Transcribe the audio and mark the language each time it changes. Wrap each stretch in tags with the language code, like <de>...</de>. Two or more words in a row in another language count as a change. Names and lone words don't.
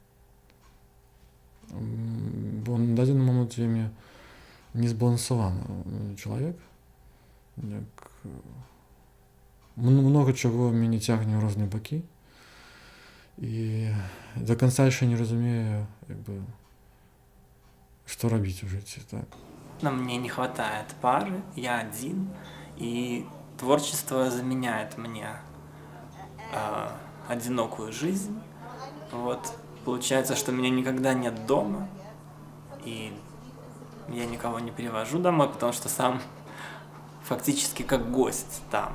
<be>Бо на дадзены момант вельмі незбалансаваны чалавек. Многа чаго мяне цягне ў розныя бакі. І</be> <ru>до конца</ru> <be>яшчэ не разумею, што рабіць у жыцці. Так.</be> <ru>Мне не хватает пары, я один, и творчество заменяет мне одинокую жизнь. Вот. Получается, что меня никогда нет дома, и я никого не привожу домой, потому что сам фактически как гость там.</ru>